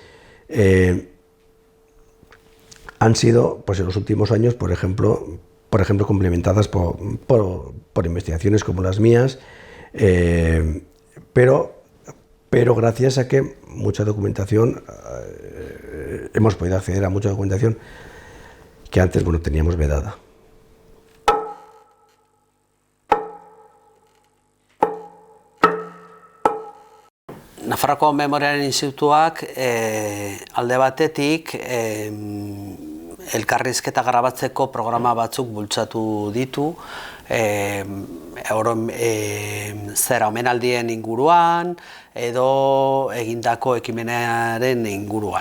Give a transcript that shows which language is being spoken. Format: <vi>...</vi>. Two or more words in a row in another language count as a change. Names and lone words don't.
<es>han sido pues, en los últimos años, por ejemplo complementadas por investigaciones como las mías, pero gracias a que mucha documentación, hemos podido acceder a mucha documentación que antes teníamos vedada.</es> <eu>Nafarroako Memoriaren Institutuak alde batetik elkarrizketa grabatzeko programa batzuk bultzatu ditu, omenaldien inguruan edo egindako ekimenaren inguruan.</eu>